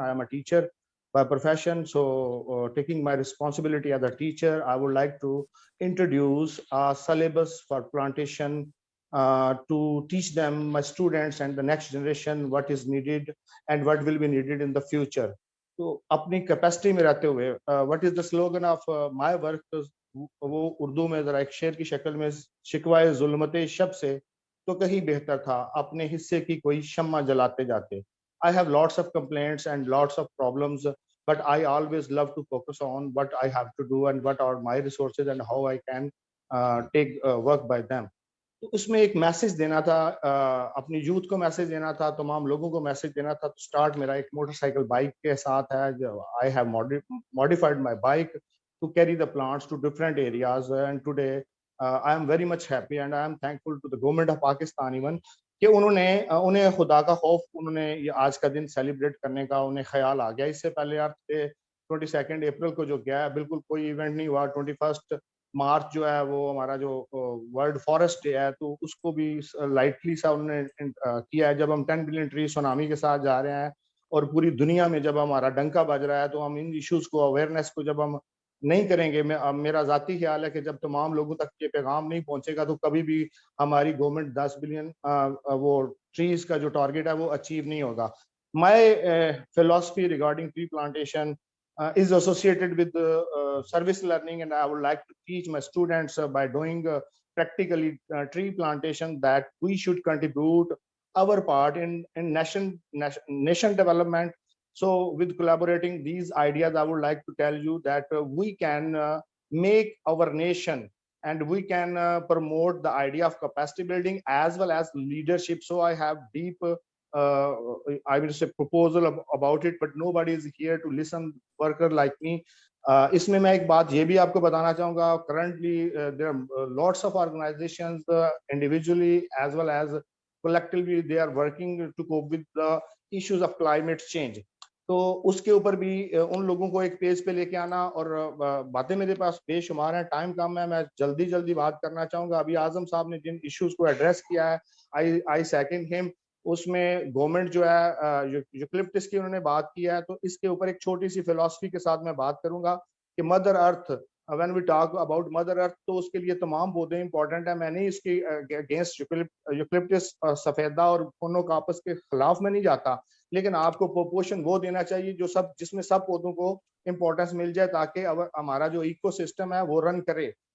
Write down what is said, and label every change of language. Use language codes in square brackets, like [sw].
[en] I am a teacher by profession, so taking my responsibility as a teacher, I would like to introduce a syllabus for plantation to teach them, my students and the next generation, what is needed and what will be needed in the future. [hi] तो अपनी capacity में रहते हुए [en] what is the slogan of my work, [hi] वो उर्दू में जरा एक शेर की शक्ल में, शिकवाए जुल्मते शब से तो कहीं बेहतर था अपने हिस्से की कोई शम्मा जलाते जाते. [en] I have lots of complaints and lots of problems, but I always love to focus on what I have to do and what are my resources and how I can take work by them. [hi] तो उसमें एक message देना था, अपनी youth को message देना था, तमाम लोगों को मैसेज देना था. तो स्टार्ट मेरा एक मोटरसाइकिल बाइक के साथ है. [en] I have modified my bike to carry the plants to different areas and today I am very much happy and I am thankful to the government of Pakistan [hi] even कि उन्हें खुदा का खौफ, उन्होंने ये आज का दिन सेलिब्रेट करने का उन्हें ख्याल आ गया. इससे पहले यार 22 अप्रैल को जो गया बिल्कुल कोई इवेंट नहीं हुआ. 21 मार्च जो है वो हमारा जो वर्ल्ड फॉरेस्ट डे है, तो उसको भी लाइटली सा उन्होंने किया है. जब हम 10 बिलियन ट्री सुनामी के साथ जा रहे हैं और पूरी दुनिया में जब हमारा डंका बज रहा है, तो हम इन इश्यूज को, अवेयरनेस को जब हम नहीं करेंगे, मेरा जाती ख्याल है कि जब तमाम लोगों तक ये पैगाम नहीं पहुंचेगा तो कभी भी हमारी गवर्नमेंट 10 बिलियन वो ट्रीज का जो टारगेट है वो अचीव नहीं होगा. [en] My philosophy regarding tree plantation is associated with service learning, and I would like to teach my students by doing practically tree plantation that we should contribute our part in nation development. So with collaborating these ideas, I would like to tell you that we can make our nation and we can promote the idea of capacity building as well as leadership. So I have deep I will say proposal about it, but nobody is here to listen, worker like me. [hi] इसमें मैं एक बात ये भी आपको बताना चाहूँगा. [en] Currently there are lots of organizations individually as well as collectively they are working to cope with the issues of climate change. [hi] तो उसके ऊपर भी उन लोगों को एक पेज पे लेके आना, और बातें मेरे पास बेशुमार हैं, टाइम कम है, मैं जल्दी बात करना चाहूँगा। अभी आजम साहब ने जिन इश्यूज को एड्रेस किया है, [en] I second him. [hi] उसमें गवर्नमेंट जो है यूकलिप्टस की उन्होंने बात किया है, तो इसके ऊपर एक छोटी सी फिलॉसफी के साथ मैं बात करूंगा कि mother earth, [en] when we talk about mother earth, [hi] तो उसके लिए तमाम पौधे इंपॉर्टेंट है। मैं नहीं इसकी अगेंस्ट यूकलिप्टस सफेदा और फोनोकार्पस के खिलाफ में नहीं जाता, लेकिन आपको प्रोपोर्शन वो देना चाहिए जो सब, जिसमें सब पौधों को इंपॉर्टेंस मिल जाए, ताकि अब हमारा जो इकोसिस्टम है वो रन करे।